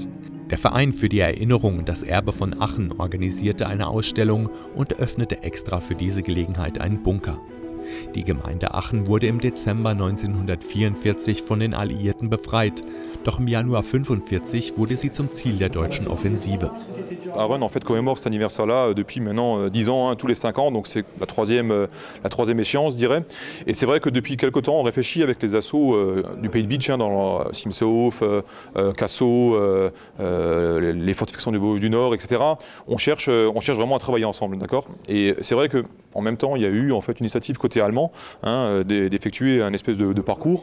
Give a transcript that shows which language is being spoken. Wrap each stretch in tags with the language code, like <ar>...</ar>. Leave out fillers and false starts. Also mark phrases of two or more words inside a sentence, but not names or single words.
<de>Der Verein für die Erinnerung und das Erbe von Aachen organisierte eine Ausstellung und öffnete extra für diese Gelegenheit einen Bunker. Die Gemeinde Aachen wurde im Dezember 1944 von den Alliierten befreit, doch im Januar 1945 wurde sie zum Ziel der deutschen Offensive.</de> <fr>Aachen en fait commémore cet anniversaire-là depuis maintenant 10 ans, tous les 5 ans, donc c'est la troisième échéance, je dirais. Et c'est vrai que depuis quelques temps, on réfléchit avec les assauts du Pays de Bitche, dans Simsehof, Cassau, les fortifications du Vosges du Nord, etc. On cherche vraiment à travailler ensemble, d'accord. Et c'est vrai que en même temps, il y a eu en fait une initiative côté allemand d'effectuer un espèce de parcours.</fr>